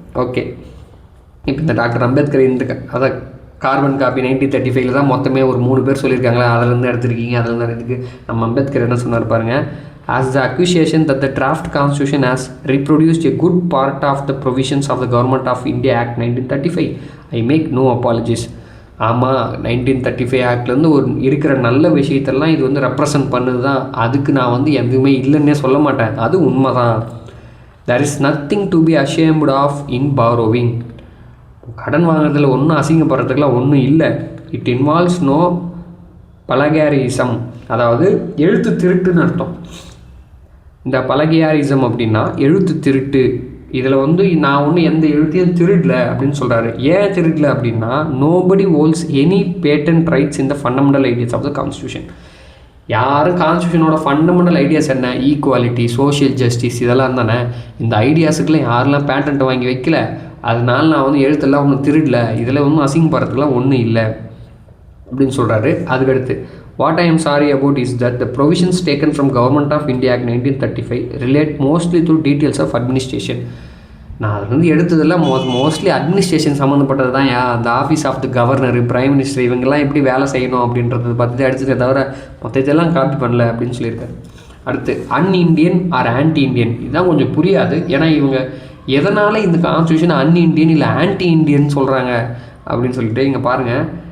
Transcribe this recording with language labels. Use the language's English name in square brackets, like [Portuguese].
[Tamil] Okay, இப்போ இந்த doctor Ambedkar அதை கார்பன் காப்பி 1935 தான் மொத்தமே ஒரு 3 பேர் சொல்லியிருக்காங்களா, அதிலேருந்து எடுத்துருக்கீங்க, அதிலேருந்து எடுத்துக்கு நம்ம அம்பேத்கர் என்ன சொன்னார் பாருங்கள், [English] as the accusation that the draft constitution has reproduced a good part of the provisions of the Government of India Act 1935, I make no apologies. [Tamil] ஆமாம், 1935 ஆக்ட்லேருந்து ஒரு இருக்கிற நல்ல விஷயத்தெல்லாம் இது வந்து ரெப்ரசன்ட் பண்ணுது தான், அதுக்கு நான் வந்து எதுவுமே இல்லைன்னே சொல்ல மாட்டேன், அது உண்மை தான். [English] there is nothing to be ashamed of in borrowing. [Tamil] கடன் வாங்குறதுல ஒன்றும் அசிங்கப்படுறதுக்குலாம் ஒன்றும் இல்லை. [English] it involves no plagiarism, [Tamil] அதாவது எழுத்து திருட்டுன்னு அர்த்தம். இந்த பலகியாரிசம் அப்படின்னா எழுத்து திருட்டு. இதில் வந்து நான் ஒன்று எந்த எழுத்தையும் திருடல அப்படின்னு சொல்கிறாரு. ஏன் திருடல அப்படின்னா, [English] Nobody holds any patent rights in the fundamental ideas of the constitution. [Tamil] யாரும் கான்ஸ்டியூஷனோட ஃபண்டமெண்டல் ஐடியாஸ் என்ன, ஈக்குவாலிட்டி, சோஷியல் ஜஸ்டிஸ், இதெல்லாம் தானே. இந்த ஐடியாஸுக்கெல்லாம் யாரெல்லாம் பேட்டன்ட் வாங்கி வைக்கல, அதனால நான் வந்து எழுத்தெல்லாம் ஒன்றும் திருடல, இதில் ஒன்றும் அசிங்கப்படுறதுக்குலாம் ஒன்றும் இல்லை அப்படின்னு சொல்கிறாரு. அதுக்கடுத்து, [English] what I am sorry about is that the provisions taken from Government of India Act 1935 relate mostly to details of administration. [Tamil] நான் அது வந்து எடுத்ததெல்லாம் மோஸ்ட்லி அட்மினிஸ்ட்ரேஷன் சம்மந்தப்பட்டது தான். அந்த office of the governor, prime minister, இவங்கெல்லாம் எப்படி வேலை செய்யணும் அப்படின்றத பற்றி தான் எடுத்ததே தவிர மொத்தத்தெல்லாம் காப்பி பண்ணல அப்படின்னு சொல்லியிருக்காரு. அடுத்து அன்இண்டியன் ஆர் ஆன்டி இண்டியன், இதுதான் கொஞ்சம் புரியாது. ஏன்னா இவங்க எதனால் இந்த கான்ஸ்டியூஷன் அன்இண்டியன் இல்லை ஆன்டி இண்டியன் சொல்கிறாங்க அப்படின்னு சொல்லிட்டு இங்கே பாருங்கள்.